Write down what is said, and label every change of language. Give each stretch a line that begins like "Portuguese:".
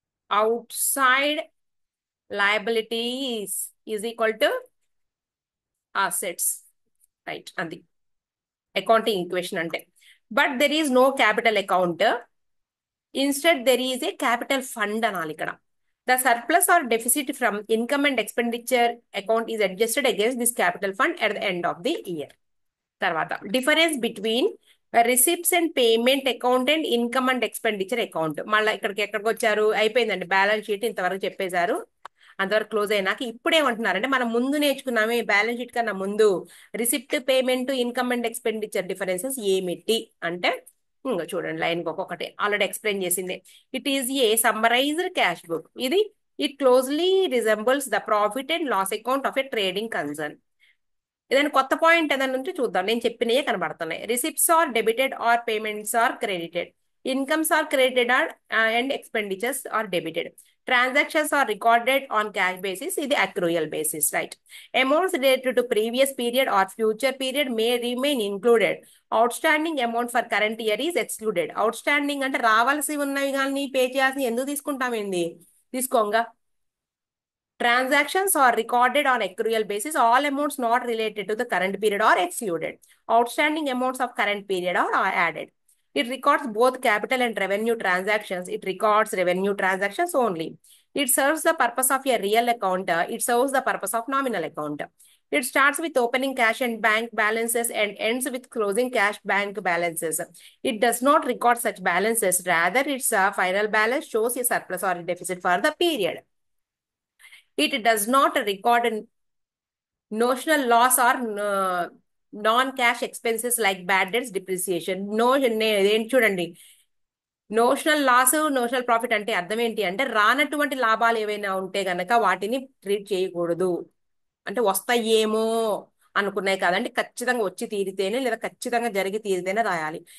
English: outside liabilities is equal to assets, right?
Telugu: అది accounting equation అంటే.
English: but there is no capital account, instead there is a capital fund
Telugu: అనాలి ఇక్కడ.
English: The surplus or deficit from income and expenditure account is adjusted against this capital fund at the end of the year. తర్వాత difference between receipts and payment account and income and expenditure account.
Telugu: మళ్ళీ ఎక్కడికి వచ్చారు, అయిపోయిందండి balance sheet ఇంతవరకు చెప్పేశారు. అంతవరకు close అయినాక ఇప్పుడు ఏమంటున్నారంటే మనం ముందు నేర్చుకున్నామే బ్యాలెన్స్ షీట్ కన్నా ముందు receipt, payment, income and expenditure differences ఏమిటి అంటే ఇంకా చూడండి లైన్ ఒక్కొక్కటి ఆల్రెడీ ఎక్స్ప్లెయిన్ చేసింది.
English: It is a summarised cash book. ఇది it closely resembles the profit and loss account of a trading concern.
Telugu: ఏదైనా కొత్త పాయింట్ ఏదైనా నుంచి చూద్దాం. నేను చెప్పినవే కనబడుతున్నాయి.
English: Receipts are debited are payments are credited. Incomes are credited are and expenditures are debited. Transactions are recorded on cash basis. ఇది accrual basis, right? Amounts related to previous period or future period may remain included. Outstanding amount for current year is excluded.
Telugu: Outstanding అంటే రావాల్సి ఉన్నవి కానీ pay చేయాల్సి ఎందుకు తీసుకుంటామేంది, తీసుకోంగా.
English: Transactions are recorded on accrual basis. All amounts not related to the current period are excluded. Outstanding amounts of current period are added. It records both capital and revenue transactions. It records revenue transactions only. It serves the purpose of a real account. It serves the purpose of nominal account. It starts with opening cash and bank balances and ends with closing cash bank balances. It does not record such balances. Rather, its final balance shows a surplus or a deficit for the period. It does not record notional loss or non-cash expenses like bad debts, depreciation.
Telugu: ఏంటి చూడండి, notional loss, notional profit అంటే అర్థం ఏంటి అంటే రానటువంటి లాభాలు ఏవైనా ఉంటే గనక వాటిని ట్రీట్ చేయకూడదు. అంటే వస్తాయేమో అనుకున్నాయి కాదండి, ఖచ్చితంగా వచ్చి తీరితేనే లేదా ఖచ్చితంగా జరిగి తీరితేనే రాయాలి.